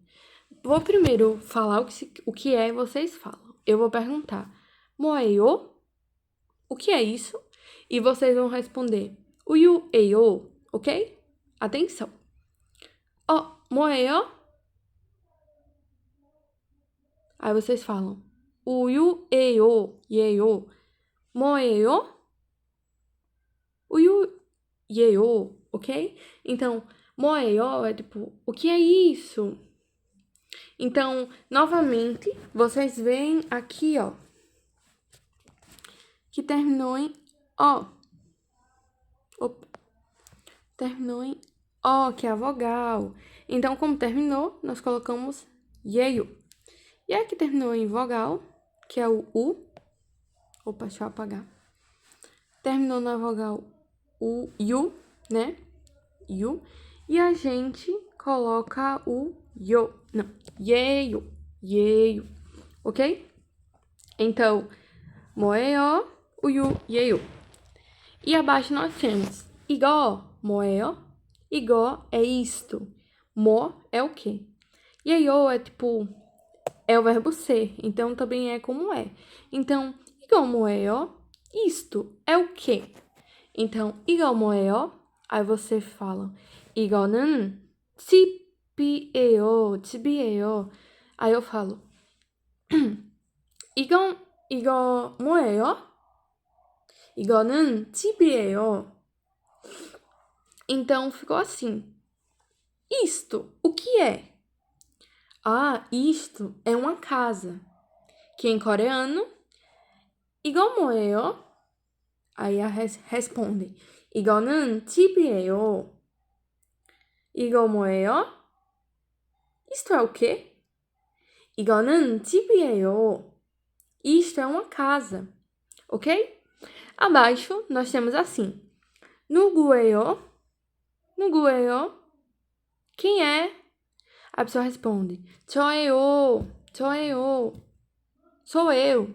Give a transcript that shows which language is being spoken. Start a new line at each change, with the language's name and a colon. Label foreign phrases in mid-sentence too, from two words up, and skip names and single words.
Portuguese: Vou primeiro falar o que é e vocês falam. Eu vou perguntar, 뭐예요? O que é isso? E vocês vão responder, 우유예요, ok? Atenção. Ó, 뭐예요? Aí vocês falam,
Korean: 우유예요, 예요. 뭐예요? 우유예요,
Portuguese: ok? Então, 뭐예요 é tipo, o que é isso? Então, novamente, vocês veem aqui, ó, que terminou em ó. Opa. Terminou em ó, que é a vogal. Então, como terminou, nós colocamos yeio. E aqui terminou em vogal, que é o u. Opa, deixa eu apagar. Terminou na vogal o yu, né? Yu. E a gente coloca o yo. Não, yeio, yeio. Ok? Então,
Korean: 뭐예요? 우유, 예요.
Portuguese: E abaixo nós temos
Korean: 이거 뭐예요?
Portuguese: 이거 é isto. 뭐 é o quê? 예요 é tipo, é o verbo ser, então também é como é. Então,
Korean: 이거 뭐예요?
Portuguese: Isto é o quê? Então,
Korean: 이거 뭐예요?
Portuguese: Aí você fala,
Korean: 이거는 집이에요, 집이에요.
Portuguese: Aí eu falo,
Korean: 이거 뭐예요? 이거는 집이에요.
Portuguese: Então, ficou assim. Isto, o que é? Ah, isto é uma casa. Que em coreano,
Korean: 이거 뭐예요?
Portuguese: Aí responde,
Korean: 이거는 집이에요. 이거 뭐예요?
Portuguese: Isto é o quê?
Korean: 이거는 집이에요.
Portuguese: Isto é uma casa, ok? Abaixo nós temos assim,
Korean: 누구예요? 누구예요?
Portuguese: Quem é? A pessoa responde,
Korean: 저예요, 저예요,
Portuguese: sou eu.